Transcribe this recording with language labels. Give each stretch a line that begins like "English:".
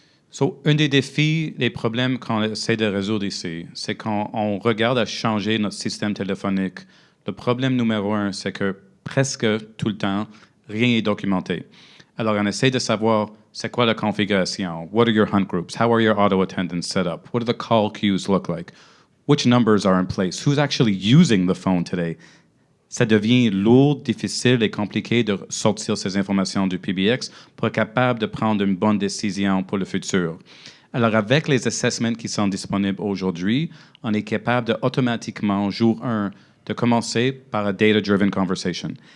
French: So, un des défis, des problèmes qu'on essaie de résoudre ici, c'est quand on regarde à changer notre système téléphonique. Le problème numéro 1, c'est que presque tout le temps, rien n'est documenté. Alors, on essaie de savoir c'est quoi la configuration,
English: what are your hunt groups, how are your auto attendants set up, what do the call queues look like, which numbers are in place, who's actually using the phone today.
French: Ça devient lourd, difficile et compliqué de sortir ces informations du PBX pour être capable de prendre une bonne décision pour le futur. Alors, avec les assessments qui sont disponibles aujourd'hui, on est capable de automatiquement, jour 1, de commencer par
English: a data-driven conversation.